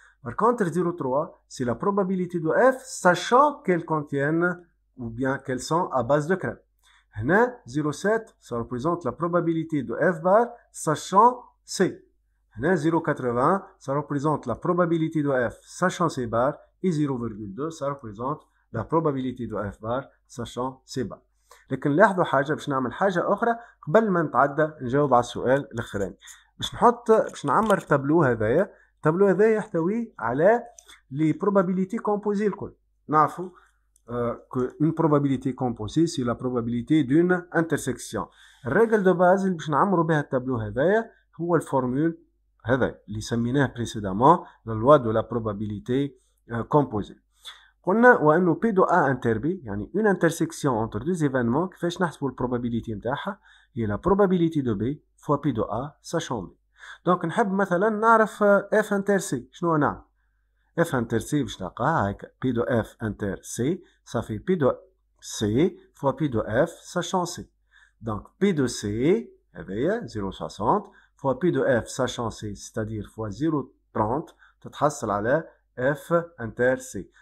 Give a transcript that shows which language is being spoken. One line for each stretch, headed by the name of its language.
French: Par contre 0,3 c'est la probabilité de F sachant qu'elles contiennent ou bien qu'elles sont à base de crème. هنا 0,7 ça représente la probabilité de F bar sachant C. هنا 0,80 ça représente la probabilité de F sachant C bar et 0,2 ça représente la probabilité de F bar sachant C bar.
Arabic: لكن لاحظوا حاجة باش نعمل حاجة أخرى قبل ما نتعدى نجاوب على السؤال الأخراني. باش نعمر التابلو هذايا. التابلو هذايا يحتوي على
French: les probabilités composées
Arabic: الكل. نعرفوا
French: qu'une probabilité composée c'est la probabilité d'une intersection.
Arabic: الرجل de base اللي باش نعمروا بها التابلو هذايا هو الفورمول هذا اللي سميناه
French: précédemment la loi de la probabilité composée.
Arabic: قلنا وانه
French: P de A inter B
Arabic: يعني
French: une intersection entre deux événements
Arabic: كيفاش نحسبوا البروبابيليتي نتاعها هي
French: la probabilité de B fois P de A sachant B.
Arabic: دونك نحب مثلا نعرف F inter C. شنو نعمل؟
French: F inter C
Arabic: باش نلقاها هكا
French: P de F inter C ça fait P de C fois P de F sachant C. Donc P de C
Arabic: هذايا
French: 0,60 fois P de F sachant C c'est-à-dire fois 0,30
Arabic: تتحصل على
French: F inter C.